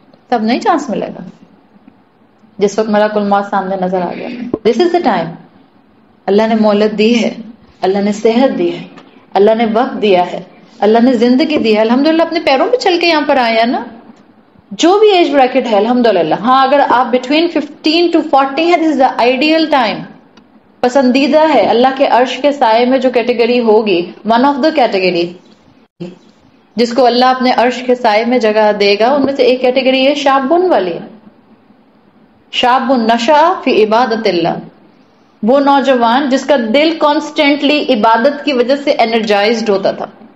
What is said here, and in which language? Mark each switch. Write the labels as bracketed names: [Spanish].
[Urdu] تب نہیں چانس ملے گا جس وقت ملک الموت سامنے نظر آ گیا. [English] This is the time. [Urdu] اللہ نے مہلت دی ہے، اللہ نے صحت دی ہے، اللہ نے وقت دیا ہے، اللہ نے زندگی دی ہے. الحمدللہ اپنے پیروں پہ چل کے یہاں پر آئے ہیں نا، جو بھی ایج بریکٹ ہے الحمدللہ. ہاں اگر آپ بٹوین 15 to 40 ہیں، [English] This is the ideal time. [Urdu] پسندیدہ ہے اللہ کے عرش کے سائے میں جو کیٹیگری ہوگی، [English] one of the category [Urdu] جس کو اللہ اپنے عرش کے سائے میں جگہ دے گا، ان میں سے ایک کیٹیگری یہ شابن والی ہے. [Arabic] شاب نشا فی عبادت اللہ، [Urdu] وہ نوجوان جس کا دل کانسٹینٹلی عبادت کی وجہ سے انرجائزڈ ہوتا تھا.